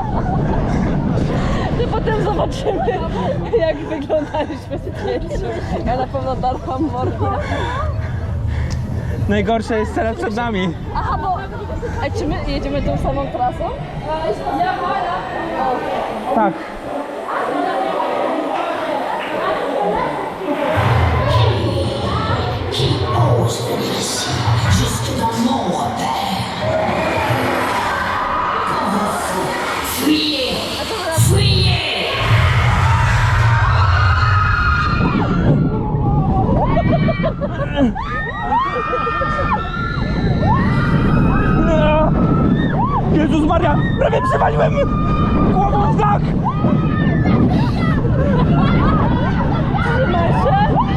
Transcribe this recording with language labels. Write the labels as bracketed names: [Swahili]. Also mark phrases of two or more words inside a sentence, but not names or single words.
[Polish] To potem zobaczymy, jak wyglądaliśmy w zdjęciu. Ja na pewno darłam mordę. Najgorsze jest teraz przed nami. Aha, bo... A czy my jedziemy tą samą trasą? O, Tak. [French] Qui ose venir ici, jusque dans mon repère. Quand vous fuyez, fuyez. [Polish] Jezus Maria, prawie przewaliłem głową w dach! trzymaj się!